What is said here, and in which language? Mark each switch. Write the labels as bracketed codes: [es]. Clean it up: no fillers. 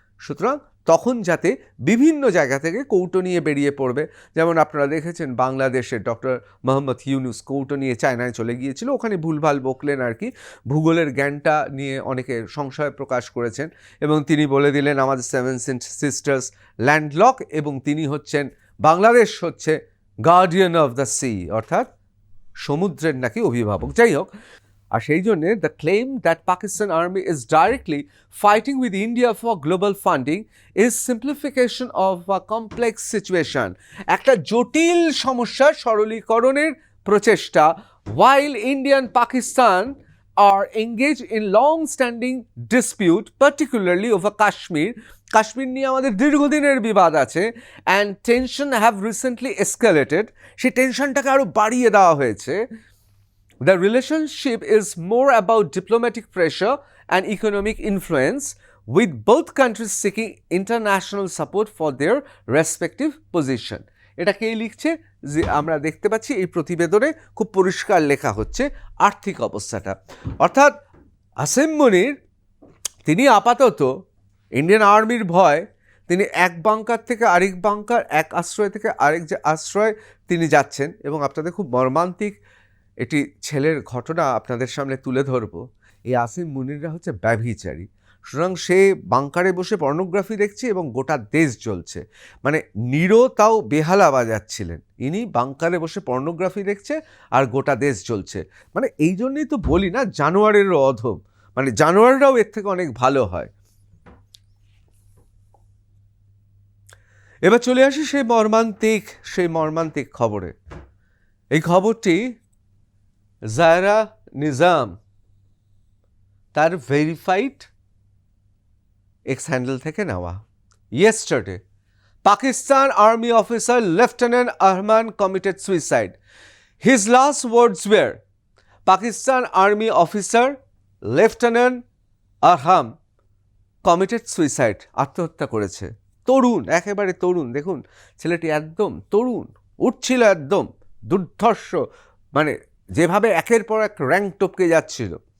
[bn] সুতরাং তখন যাতে বিভিন্ন জায়গা থেকে কৌটো নিয়ে বেরিয়ে পড়বে, যেমন আপনারা দেখেছেন বাংলাদেশের ডক্টর মোহাম্মদ ইউনুস কৌটো নিয়ে চায়নায় চলে গিয়েছিল, ওখানে ভুলভাল বকলেন আর কি, ভূগোলের জ্ঞানটা নিয়ে অনেকে সংশয় প্রকাশ করেছেন এবং তিনি বলে দিলেন আমাদের 7 সিস্টার্স ল্যান্ডলক, এবং তিনি হচ্ছেন, বাংলাদেশ হচ্ছে গার্ডিয়ান অফ দ্য সি, অর্থাৎ সমুদ্রের নাকি অভিভাবক। যাই হোক, আর সেই জন্যে [en] the claim that Pakistan army is directly fighting with India for global funding is simplification of a complex situation, [bn] একটা জটিল সমস্যার সরলীকরণের প্রচেষ্টা। [en] while India and Pakistan are engaged in long-standing dispute, particularly over Kashmir, [bn] Kashmir নিয়ে আমাদের দীর্ঘদিনের বিবাদ আছে, [en] and tension have recently escalated, [bn] সেই টেনশনটাকে আরও বাড়িয়ে দেওয়া হয়েছে। [en] The relationship is more about diplomatic pressure and economic influence, with both countries seeking international support for their respective position. [bn] এটা কে লিখছে? যে আমরা দেখতে পাচ্ছি এই প্রতিবেদনে খুব পরিষ্কার লেখা হচ্ছে আর্থিক অবস্থাটা। অর্থাৎ আসিম মুনির তিনি আপাতত ইন্ডিয়ান আর্মির ভয়, তিনি এক বাংকার থেকে আরেক বাংকার, এক আশ্রয় থেকে আরেক যে আশ্রয় তিনি যাচ্ছেন, এবং আপনাদের খুব মর্মান্তিক এটি ছেলের ঘটনা আপনাদের সামনে তুলে ধরব। এই আসিম মুনিররা হচ্ছে ব্যভিচারী। সুতরাং সে বাংকারে বসে পর্নোগ্রাফি দেখছে এবং গোটা দেশ জ্বলছে। মানে নিরো তাও বেহালা বাজাচ্ছিলেন, ইনি বাংকারে বসে পর্নোগ্রাফি দেখছে আর গোটা দেশ জ্বলছে। মানে এই জন্যই তো বলি না, জানোয়ারেরও অধম, মানে জানোয়াররাও এর থেকে অনেক ভালো হয়। এবার চলে আসি সেই মর্মান্তিক খবরে। এই খবরটি জায়রা নিজাম তার ভেরিফাইড এক্স হ্যান্ডেল থেকে নেওয়া। [en] Yesterday Pakistan Army officer Lieutenant Arman committed suicide. His last words were, Pakistan Army officer Lieutenant Arham committed suicide, [bn] আত্মহত্যা করেছে। তরুণ, একেবারে তরুণ, দেখুন ছেলেটি একদম তরুণ, উঠছিল একদম দুর্ধর্ষ, মানে যেভাবে একের পর এক র্যাঙ্ক টপকে যাচ্ছিল।